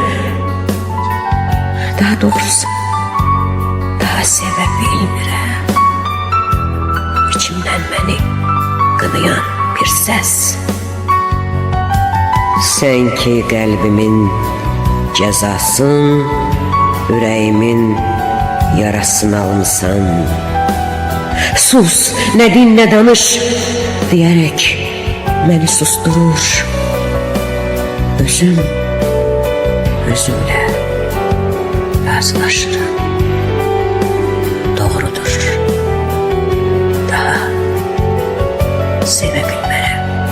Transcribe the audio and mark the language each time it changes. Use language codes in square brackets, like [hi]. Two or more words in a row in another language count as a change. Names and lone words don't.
[az] Daha doğrusu daha sevə bilmirəm. İçimdən məni qınayan bir səs. Sən ki qəlbimin cəzasın, ürəyimin yarasını almışsan. [tr] Sus, ne din ne danış diyerek beni susturur. [az] Özümle razılaşırım. [tr] Doğrudur. Daha sevebilmem.